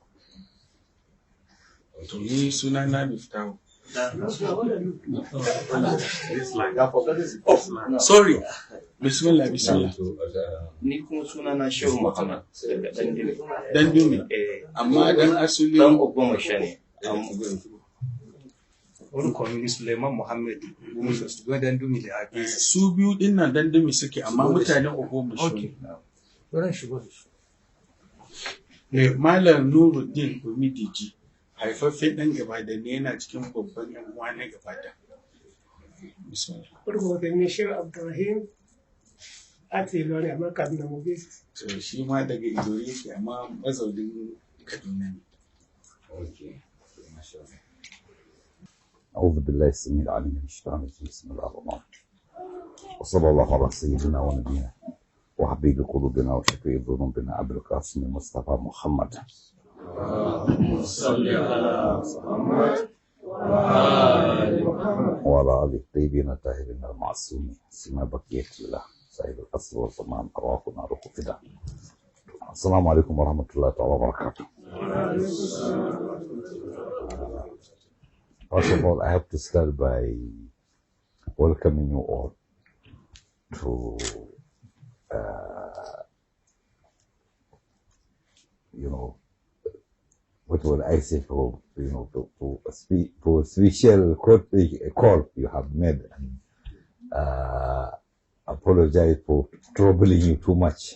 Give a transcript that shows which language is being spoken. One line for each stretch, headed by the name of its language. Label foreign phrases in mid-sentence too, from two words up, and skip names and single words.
Hausa: To ni suna na Miftahu. Sorry. Bismillah. Ni kuma suna na Shehu Muhammad daga Dandumi. Amma dan asali dan Ogbomoso ne.
Yoruba: Orúkọ mi ni Suleiman Muhammad ṣùgbọ́n Dandumi
Hausa: da ake. Su biyu din nan Dandumi suke amma mutanen Ogbomoso ne. Malam Nuruddin Umidiji haifaffen ɗan Ibadan ne yana cikin babban ƴan uwa na Ibadan.
Yoruba: Orúkọ tèmi ni Sheikh Abdulrahim láti Ìlọrin àmọ́ Kaduna mo gbé.
Hausa: So shi ma daga Ilori yake amma mazaunin Kaduna ne.
Arabic: أعوذ بالله السميع العليم من الشيطان الرجيم بسم الله الرحمن الرحيم وصلى الله على سيدنا ونبينا وحبيب قلوبنا وشفيع ذنوبنا أبي القاسم المصطفى محمد صل على محمد وعلى آله الطيبين الطاهرين المعصومين سما بقية الله سيد الأصل والزمان أرواحنا روح فدا. السلام عليكم ورحمة الله تعالى وبركاته.
English: First of all, I have to start by welcoming you all to, what would I say for, for a special call you have made, and apologize for troubling you too much.